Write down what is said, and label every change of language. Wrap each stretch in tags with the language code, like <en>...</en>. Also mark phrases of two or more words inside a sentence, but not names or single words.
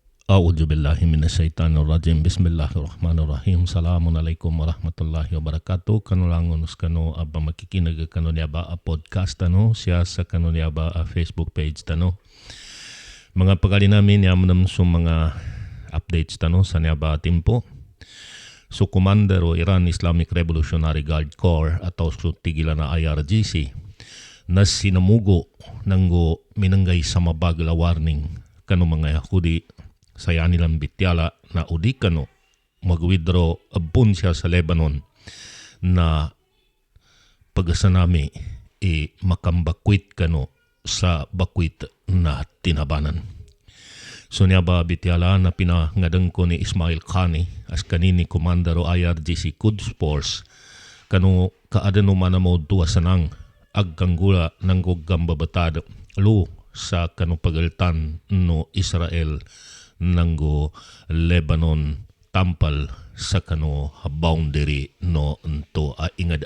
<ar>أعوذ بالله من الشيطان الرجيم. بسم الله الرحمن الرحيم. السلام عليكم ورحمة الله وبركاته.</ar> <mrw>Kanulangon kanu aba makikinig kanu niya ba a podcast siya sa kanu niya ba a Facebook page Mga pagali namin yaman sa mga updates sa niya ba timpo. So Commander o Iran Islamic Revolutionary Guard Corps atau so tigilan na IRGC na sinamugo nanggo minanggay sa mabagla warning kanu mga Yahudi saya nilang bityala na udi kano mag-withdraw abun siya sa Lebanon na pagasanami makambakwit kano sa bakwit na tinabanan. So niya ba bityala na pinangadang ko ni Ismail Khani as kanini Commander o IRGC Quds Force kano kaadano manamo duwa sanang agkanggula ng gugamba batad lu sa kano pagaltan no Israel nanggo Lebanon tampal sa kano boundary no nto ingad.</mrw>